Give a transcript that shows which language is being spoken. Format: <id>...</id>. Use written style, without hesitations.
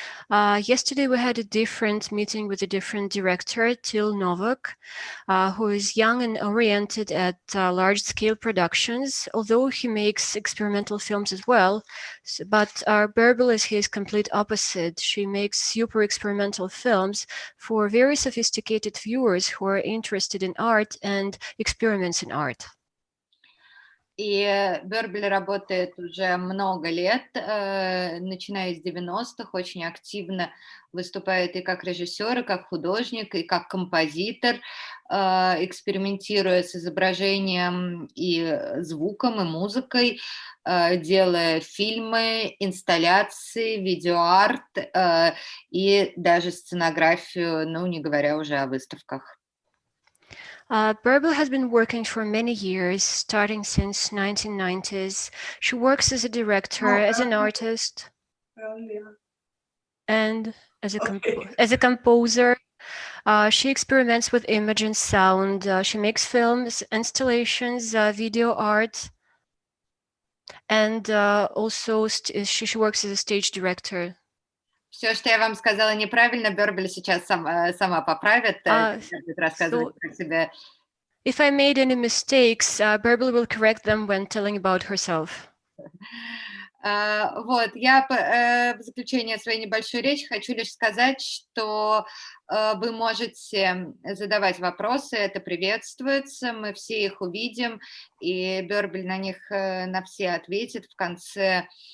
<en>Yesterday we had a different meeting with a different director, Til Novak, who is young and oriented at large-scale productions, although he makes experimental films as well. But Berbel is his complete opposite. She makes super experimental films for very sophisticated viewers who are interested in art and experiments in art.</en> <ru>И Бербель работает уже много лет, начиная с 90-х, очень активно выступает и как режиссер, и как художник, и как композитор, экспериментируя с изображением и звуком, и музыкой, делая фильмы, инсталляции, видеоарт и даже сценографию, не говоря уже о выставках.</ru> <en>Berbel has been working for many years, starting since 1990s. She works as a director, as an artist, and as a composer. She experiments with image and sound. She makes films, installations, video art, and also she works as a stage director.</en> <ru>Все, что я вам сказала неправильно, Бербель сейчас сама поправит, будет рассказывать про себя.</ru> <en>If I made any mistakes, Berbel will correct them when telling about herself.</en> <ru>Я в заключение своей небольшой речи хочу лишь сказать, что вы можете задавать вопросы, это приветствуется, мы все их увидим, и Бербель на них на все ответит в конце,</ru>